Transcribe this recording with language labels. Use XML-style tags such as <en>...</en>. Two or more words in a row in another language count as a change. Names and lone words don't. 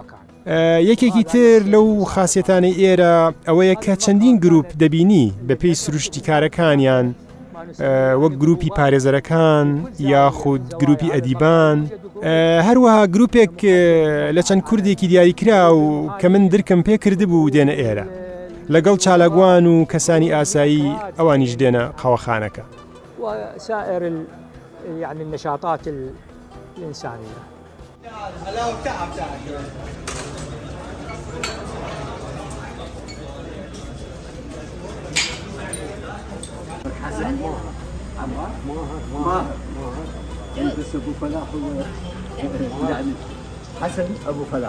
<ckb>یەکێکی تر لەو خاسیەتانەی ئێرە ئەوەیە کە چەندین گروپ دەبینی بە پێی سروشتی کارەکانیان وەک گروپی پارێزەرەکان یاخود گروپی ئەدیبان، هەروەها گروپێک لە چەند کوردێکی دیاریکرا و کە من درکم پێ کردبوو دێنە ئێرە لەگەڵ چالاگوان و کەسانی ئاسایی ئەوانیش دێنە قاوەخانەکە.</ckb> <ar>وسائر يعني النشاطات الإنسانية. حسن ما بس ابو فلاح هو يعني حسن ابو فلاح.</ar>